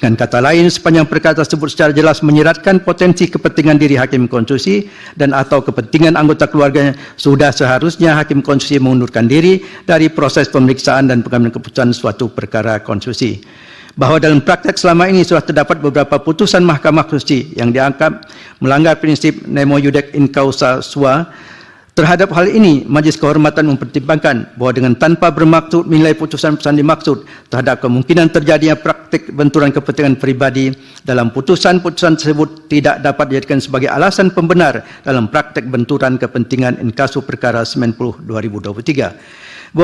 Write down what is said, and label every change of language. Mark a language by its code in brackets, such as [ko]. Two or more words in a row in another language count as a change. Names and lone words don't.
[id] Dengan kata lain, sepanjang perkara tersebut secara jelas menyiratkan potensi kepentingan diri hakim konstitusi dan atau kepentingan anggota keluarganya, sudah seharusnya hakim konstitusi mengundurkan diri dari proses pemeriksaan dan pengambilan keputusan suatu perkara konstitusi. Bahwa dalam praktek selama ini sudah terdapat beberapa putusan Mahkamah Konstitusi yang dianggap melanggar prinsip [la] nemo iudex in causa sua. [id] Terhadap hal ini, Majelis Kehormatan mempertimbangkan bahwa dengan tanpa bermaksud menilai putusan-putusan dimaksud terhadap kemungkinan terjadinya praktik benturan kepentingan pribadi dalam putusan-putusan tersebut tidak dapat dijadikan sebagai alasan pembenar dalam praktik benturan kepentingan inkasu perkara 90/2023.